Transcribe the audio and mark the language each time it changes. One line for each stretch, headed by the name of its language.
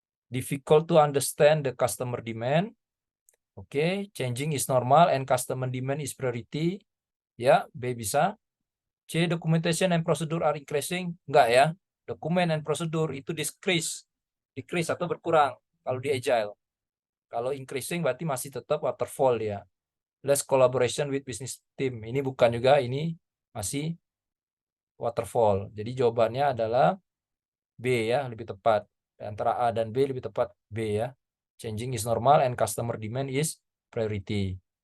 English: Difficult to understand the customer demand. Oke, changing is normal and customer demand is priority.
Indonesian: Ya, B bisa.
English: C, documentation and procedure are increasing.
Indonesian: Enggak ya. Dokumen and prosedur itu decrease atau berkurang kalau di Agile. Kalau increasing berarti masih tetap waterfall ya.
English: Less collaboration with business team.
Indonesian: Ini bukan juga, ini masih waterfall. Jadi jawabannya adalah B ya, lebih tepat. Antara A dan B lebih tepat B ya.
English: Changing is normal and customer demand is priority.